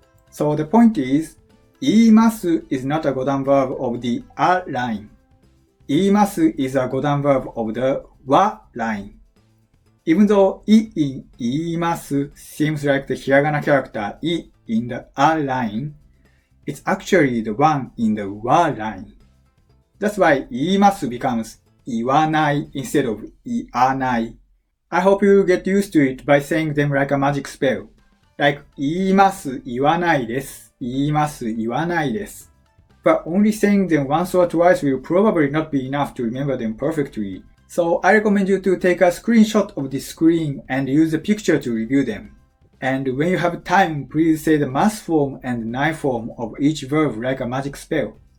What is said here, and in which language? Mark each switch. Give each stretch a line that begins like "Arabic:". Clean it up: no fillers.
English: So the point is, 言います is not a 五段 verb of the a line. 言います is a Godan verb of the は line. Even though い in 言います seems like the Hiragana character い in the あ line, it's actually the one in the は line. That's why 言います becomes 言わない instead of 言わない. I hope you get used to it by saying them like a magic spell. Like
Japanese: 言います、言わないです。言います、言わないです。
English: But only saying them once or twice will probably not be enough to remember them perfectly. So I recommend you to take a screenshot of the screen and use the picture to review them. And when you have time, please say the mass form and nai form of each verb like a magic spell.